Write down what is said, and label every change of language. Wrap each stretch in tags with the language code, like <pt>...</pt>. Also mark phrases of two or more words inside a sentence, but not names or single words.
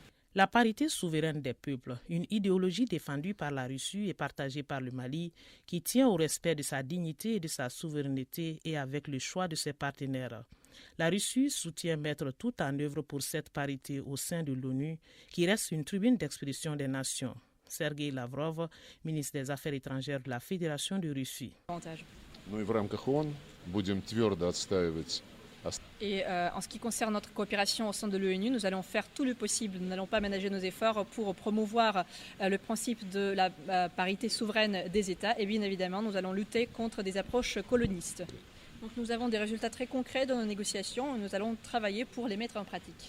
<fr>La parité souveraine des peuples, une idéologie défendue par la Russie et partagée par le Mali, qui tient au respect de sa dignité et de sa souveraineté et avec le choix de ses partenaires. La Russie soutient mettre tout en œuvre pour cette parité au sein de l'ONU, qui reste une tribune d'expression des nations. Sergei Lavrov, ministre des Affaires étrangères de la Fédération de Russie.</fr> <ru>Ну и в рамках ООН будем твердо отстаивать</ru> <fr>Et en ce qui concerne notre coopération au sein de l'ONU, nous allons faire tout le possible. Nous n'allons pas ménager nos efforts pour promouvoir le principe de la parité souveraine des États. Et bien évidemment, nous allons lutter contre des approches colonistes. Donc nous avons des résultats très concrets dans nos négociations et nous allons travailler pour les mettre en pratique.</fr>